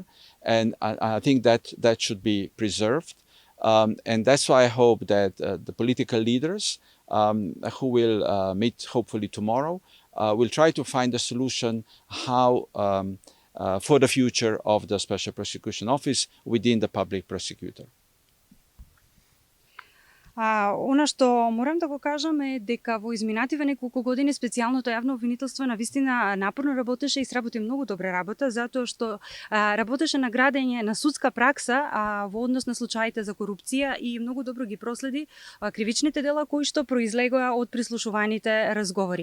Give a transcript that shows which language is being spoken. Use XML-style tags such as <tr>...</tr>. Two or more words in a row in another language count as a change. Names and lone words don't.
<en>And I think that should be preserved. And that's why I hope that the political leaders who will meet hopefully tomorrow will try to find a solution how for the future of the Special Prosecution Office within the public prosecutor.</en> <mk>Она што морам да го кажам е дека во изминативе неколку години специјалното јавно обвинителство навистина напорно работеше и сработи многу добра работа, затоа што работеше на градење на судска пракса во однос на случаите за корупција и многу добро ги проследи кривичните дела кои што произлегоа од прислушуваните разговори.</mk>